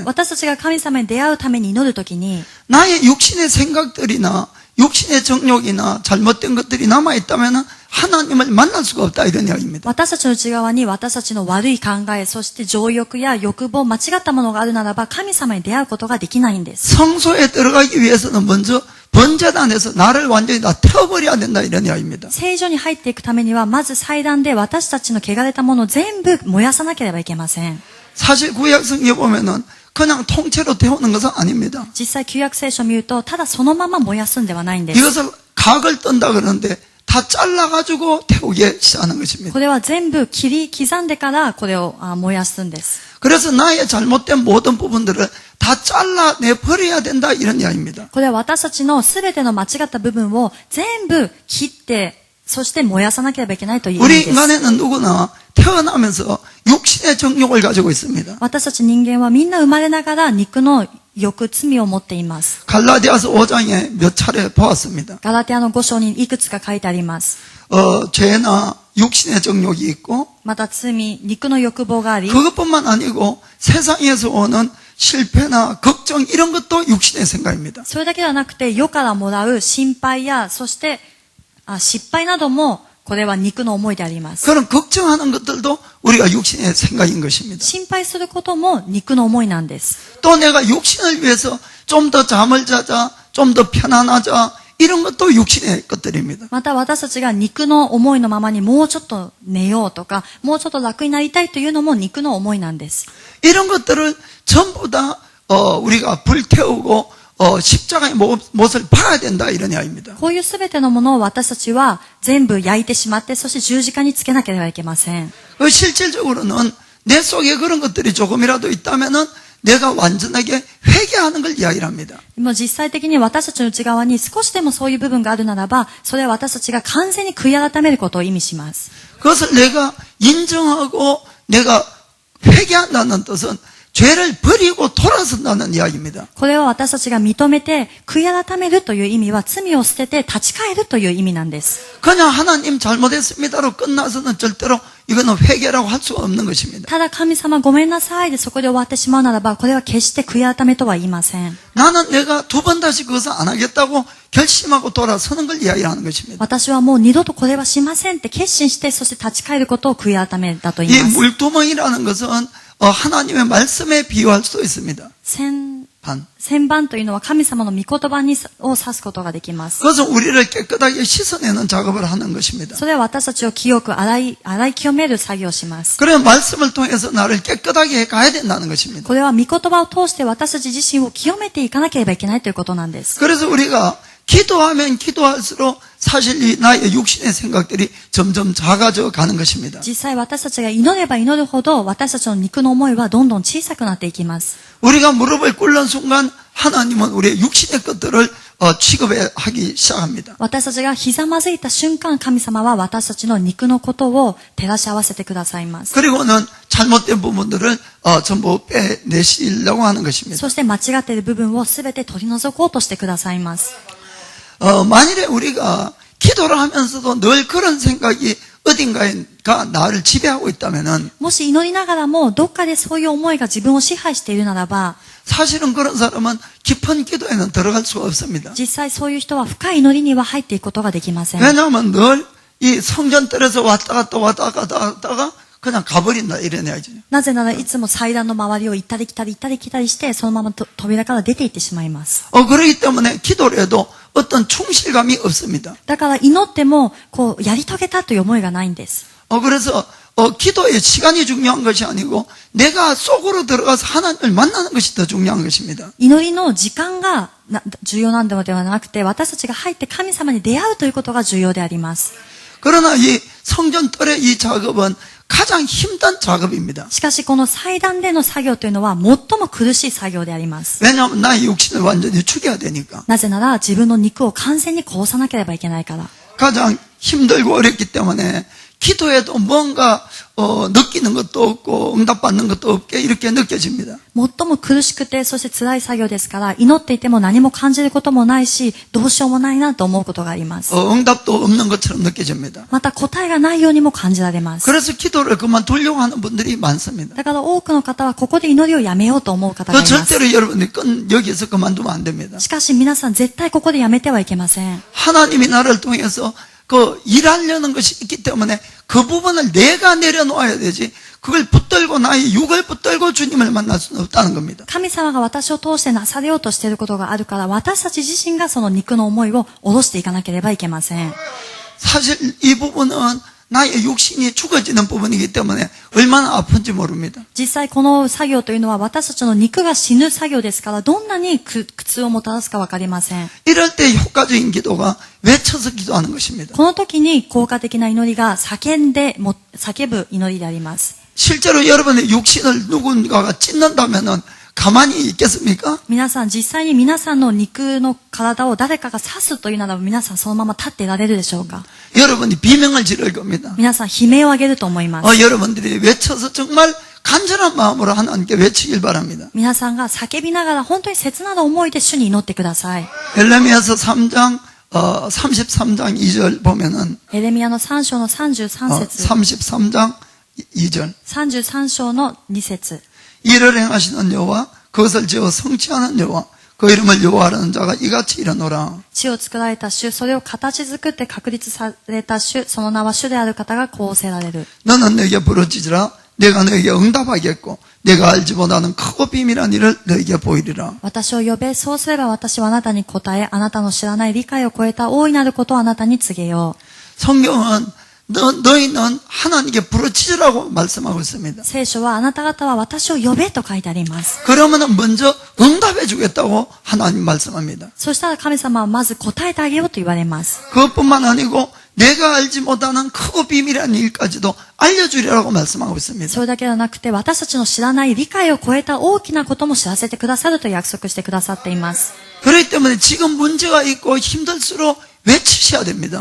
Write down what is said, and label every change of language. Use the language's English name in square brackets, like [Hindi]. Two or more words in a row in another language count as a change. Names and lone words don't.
[Japanese] 私たちが神様に出会うために祈るときに、 [Korean] 나의 육신의 생각들이나 육신의 정욕이나 잘못된 것들이 남아있다면 하나님을 만날 수가 없다 이런 이야기입니다. [Japanese] 私たちの内側に私たちの悪い考え、そして情欲や欲望、間違ったものがあるならば神様に出会うことができないんです。 [Korean] 성소에 들어가기 위해서는 먼저 번제단에서 나를 완전히 다 태워버려야 된다 이런 이야기입니다. [Japanese] 聖所に入っていくためには、まず祭壇で私たちの汚れたものを全部燃やさなければいけません。 [Korean] 사실 구약성경에 보면은 그냥 통째로 태우는 것은 아닙니다. [Japanese] 実際旧約聖書を見ると、ただそのまま燃やすんではないんです。 [Korean] 이것을 각을 뜬다 그러는데 다 잘라가지고 태우게 시작하는 것입니다. [Japanese] これは全部切り刻んでからこれを燃やすんです。 [Korean] 그래서 나의 잘못된 모든 부분들을 다 잘라내 버려야 된다 이런 이야기입니다. [Japanese] これは私たちのすべての間違った部分を全部切って、そして燃やさなければいけないという意 [Korean] 우리 [Japanese] 味です。 [Korean] 인간에는 누구나 태어나면서 육신의 정욕을 가지고 있습니다. [Japanese] 私たち人間はみんな生まれながら肉の欲、罪を持っています。 [Korean] 갈라디아서 5장에 몇 차례 보았습니다. [Japanese] ガラテアの5章にいくつか書いてあります。 [Korean] 죄나 육신의 정욕이 있고 [Japanese] また罪、肉の欲望があり、 [Korean] 그것뿐만 아니고 세상에서 오는 실패나 걱정 이런 것도 육신의 생각입니다. [Japanese] それだけではなくて世からもらう心配や、そして失敗などもこれは肉の思いであります。 [Korean] 그런 걱정하는 것들도 우리가 육신의 생각인 것입니다. [Japanese] 心配することも肉の思いなんです。 [Korean] 또 내가 육신을 위해서 좀 더 잠을 자자, 좀 더 편안하자 이런 것도 육신의 것들입니다. [Japanese] また私たちが肉の思いのままにもうちょっと寝ようとか、もうちょっと楽になりたいというのも肉の思いなんです。 [Korean] 이런 것들을 전부 다 우리가 불태우고 십자가의 못을 봐야 된다 이런 이야기입니다. [Japanese] こういうすべてのものを私たちは全部焼いてしまって、そして十字架につけなければいけません。 [Korean] 실질적으로는 내 속에 그런 것들이 조금이라도 있다면은 내가 완전하게 회개하는 걸 이야기를 합니다. [Japanese] もう実際的に私たちの内側に少しでもそういう部分があるならば、それは私たちが完全に悔い改めることを意味します。 [Korean] 그것을 내가 인정하고 내가 회개한다는 뜻은 죄를 버리고 돌아선다는 이야기입니다. [Japanese] これは私たちが認めて、悔い改めるという意味は罪を捨てて立ち返るという意味なんです。 [Korean] 그냥 하나님 잘못했습니다로 끝나서는 절대로 이거는 회개라고 할 수가 없는 것입니다. [Japanese] ただ神様ごめんなさいでそこで終わってしまうならば、これは決して悔い改めとは言いません。 [Korean] 나는 내가 두 번 다시 그것을 안 하겠다고 결심하고 돌아서는 걸 이야기하는 것입니다. [Japanese] 私はもう二度とこれはしませんって決心して、そして立ち返ることを悔い改めだと言 [Korean] 이 [Japanese] います。 [Korean] 물두멍이라는 것은 하나님의 말씀에 비유할 수도 있습니다. [Japanese] 旋盤というのは神様の御言葉を指すことができます。 [Korean] 그것은 우리를 깨끗하게 씻어내는 작업을 하는 것입니다. [Japanese] それは私たちを清く洗い清める作業をします。 [Korean] 그래 말씀을 통해서 나를 깨끗하게 가야 된다는 것입니다. [Japanese] これは御言葉を通して私たち自身を清めていかなければいけないということなんです。 [Korean] 그래서 우리가 기도하면 기도할수록 사실 이 나의 육신의 생각들이 점점 작아져 가는 것입니다. [Japanese] 実際私たちが祈れば祈るほど私たちの肉の思いはどんどん小さくなっていきます。 [Korean] 우리가 무릎을 꿇는 순간 하나님은 우리의 육신의 것들을 취급하기 시작합니다. [Japanese] 私たちがひざまずいた瞬間、神様は私たちの肉のことを照らし合わせてくださいます。 [Korean] 그리고는 잘못된 부분들을 전부 빼내시려고 하는 것입니다. [Japanese] そして間違っている部分をすべて取り除こうとしてくださいます。 [Korean] 만일에 우리가 기도를 하면서도 늘 그런 생각이 어딘가가 나를 지배하고 있다면은 [Japanese] もし祈りながらもどっかでそういう思いが自分を支配しているならば、 [Korean] 사실은 그런 사람은 깊은 기도에는 들어갈 수가 없습니다. [Japanese] 実際そういう人は深い祈りには入っていくことができません。 [Korean] 왜냐하면 늘 이 성전뜰에서 왔다 갔다 하다가 그냥 가버린다 이런 이야기죠. [Japanese] なぜならいつも祭壇の周りを行ったり来たり行ったり来たりして、そのまま扉から出て行ってしまいます。 [Korean] 그렇기 때문에 기도를 해도 어떤 충실감이 없습니다. [Japanese] だから祈ってもこうやり遂げたという思いがないんです。 [Korean] 그래서 기도의 시간이 중요한 것이 아니고 내가 속으로 들어가서 하나님을 만나는 것이 더 중요한 것입니다. [Japanese] 祈りの時間が重要なんではなくて、私たちが入って神様に出会うということが重要であります。 [Korean] 그러나 이 성전뜰의 이 작업은 가장 힘든 작업입니다. [Japanese] しかしこの祭壇での作業というのは最も苦しい作業であります。 [Korean] 왜냐하면 나의 육신을 완전히 죽여야 되니까. [Japanese] なぜなら自分の肉を完全に殺さなければいけないから。 [Korean] 가장 힘들고 어렵기 때문에 기도에도 뭔가 느끼는 것도 없고 응답받는 것도 없게 이렇게 느껴집니다. [Japanese] 最も苦しくて、そして辛い作業ですから、祈っていても何も感じることもないし、どうしようもないなと思うことがあります。 [Korean] 응답도 없는 것처럼 느껴집니다. [Japanese] また答えがないようにも感じられます。 [Korean] 그래서 기도를 그만두려고 하는 분들이 많습니다. [Japanese] だから多くの方はここで祈りをやめようと思う方がいます。 [Korean] 절대로 여러분이 여기서 그만두면 안 됩니다. [Japanese] しかし皆さん絶対ここでやめてはいけません。 [Korean] 하나님이 나를 통해서 일하려는 것이 있기 때문에 그 부분을 내가 내려놓아야 되지, 그걸 붙들고 나의 육을 붙들고 주님을 만날 수는 없다는 겁니다. [Japanese] 神様が私を通してなされようとしていることがあるから、私たち自身がその肉の思いを下ろしていかなければいけません。 [Korean] 사실 이 부분은 나의 육신이 죽어지는 부분이기 때문에 얼마나 아픈지 모릅니다. [Japanese] 実際この作業というのは私たちの肉が死ぬ作業ですから、どんなに苦痛をもたらすかわかりません。 [Korean] 이럴 때 효과적인 기도가 외쳐서 기도하는 것입니다. [Japanese] この時に効果的な祈りが叫ぶ祈りであります。 [Korean] 실제로 여러분의 육신을 누군가가 찢는다면은 가만히 있겠습니까? [Japanese] 皆さん実際に皆さんの肉の体を誰かが刺すというならば、皆さんそのまま立っていられるでしょうか？ [Korean] 여러분이 비명을 지를 겁니다. [Japanese] 皆さん悲鳴を上げると思います。 [Korean] 여러분들이 외쳐서 정말 간절한 마음으로 하나님께 외치길 바랍니다. [Japanese] 皆さんが叫びながら本当に切なる思いで主に祈ってください。 [Korean] 엘레미야서 3장 33장 2절 보면은 [Japanese] エレミヤの3章の33節、 [Korean] 33장 2절 [Japanese] 33 章の2節、 [Korean] 이를 행하시는 여호와, 그것을 지어 성취하는 여호와, 그 이름을 여호와라는 자가 이같이 이르노라. [Japanese] 地を作られた主、それを形作って確立された主、その名は主である方がこうおせられる。 [Korean] 너는 내게 부르짖으라. 내가 너에게 응답하겠고 내가 알지 못하는 크고 비밀한 일을 너에게 보이리라. [Japanese] 私を呼べ、そうすれば私はあなたに答え、あなたの知らない理解を超えた大いなることをあなたに告げよう。 [Korean] 성경은 너희는 하나님께 부르짖으라고 말씀하고 있습니다. [Japanese] 聖書はあなた方は私を呼べと書いてあります。 [Korean] 그러면은 먼저 응답해 주겠다고 하나님 말씀합니다. [Japanese] そしたら神様はまず答えてあげようと言われます。 [Korean] 그것뿐만 아니고 내가 알지 못하는 크고 비밀한 일까지도 알려주리라고 말씀하고 있습니다. [Japanese] それだけではなくて、私たちの知らない理解を超えた大きなことも知らせてくださると約束してくださっています。 [Korean] 그렇기 때문에 지금 문제가 있고 힘들수록 외치셔야 됩니다.